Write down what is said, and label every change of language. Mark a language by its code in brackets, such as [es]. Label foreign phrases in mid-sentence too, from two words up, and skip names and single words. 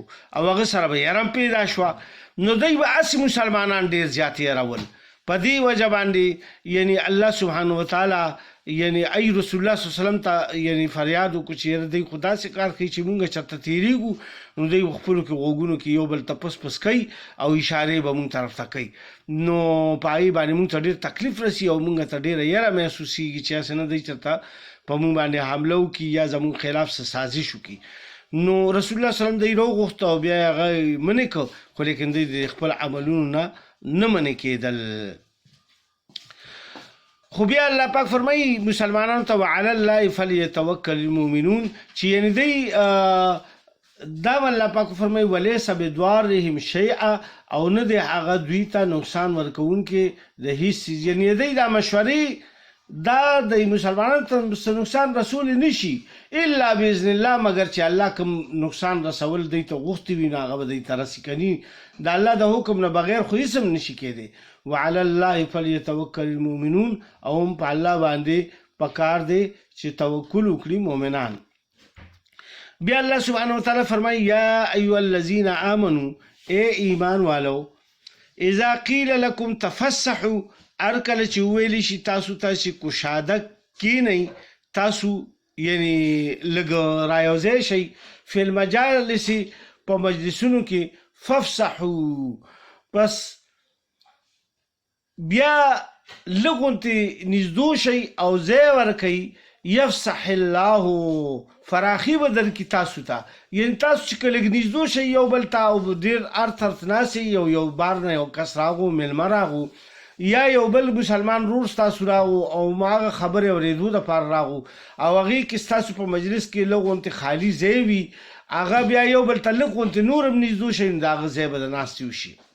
[ps] او هغه سره به یرم پیدا شوه نو دوی به هسې مسلمانان ډېر زیات یرول په دې وجه باندې یعنی [ar] الله سبحانه وتعالی [ps] یعنی ای رسول الله [ar] صلی الله علیه وسلم [ps] ته یعنی فریاد وکړو چې دوی خو داسې کار کوي چې مونږ چېرته تېرېږو نو دوی خپلو کې غوږونو کې یو بل ته پس پس کوي او اشارې به مونږ طرف ته کوي نو په هغې باندې مونږ ته ډېر تکلیف رسي او مونږ ته ډېره یره محسوسېږي چې هسې نه دی چېرته په مونږ باندې حمله وکړي یا زمونږ خلاف څه سازش وکړي. نو رسول الله [ar] صلی الله علیه وسلم [ps] دوی راوغوښته او بیا یې هغه منې کړ خو لیکن دوی د خپل عملونو نه منې کېدل. خو بیا الله پاک فرمایي مسلمانانو ته [ar] وعلى الله فليتوکل المؤمنون [ps] چې یعنی دی دا الله پاک فرمایي [ar] ولیس بدوارهم شیئا [ps] او نه دی هغه دوی ته نقصان ورکوونکي د هیڅ څیز یعنی دی دا مشورې دا د مسلمانانو ته نقصان رسول نشي [ar] الا باذن الله [ps] مگر چې الله کوم نقصان رسول دی ته غوښتي وي نو هغه به دی ته رسي کني د الله د حکم نه بغیر خو هیڅ هم نشي کېدی. [ar] وعلى الله فليتوکل المؤمنون [ps] او هم په الله باندې پکار دی چې توکل وکړي مؤمنان. بیا [ar] الله سبحانه وتعالی [ps] فرمایي [ar] یا ایها الذین آمنوا [ur] اے ایمان والو [ar] اذا قیل لكم تفسحوا [ps] ارکل چې ویلی شي تاسو ته چې کوشاده کینئ تاسو یعنی لږ رایوځئ شئ [ar] فی المجالس [ps] په مجلسونو کې فافسحوا پس بیا لغونتی نزدو شي او ځای ورکوي [ar] یفسح الله [ps] فراخي به درکړي تاسو ته یعنی تاسو چې که لږ نزدو شئ یو بل ته او ډېر ارت ناستئ یو بار نه یو کس راغو میلمه راغو یا یو بل مسلمان رور ستاسو راغو او هغه خبرې اورېدو دپاره راغو او هغې کې ستاسو په مجلس کې لږ غوندې خالي ځای وي هغه بیا یو بل ته لږ غوندې نور هم نزدو شئ نو د هغه ځای به د ناستې وشي.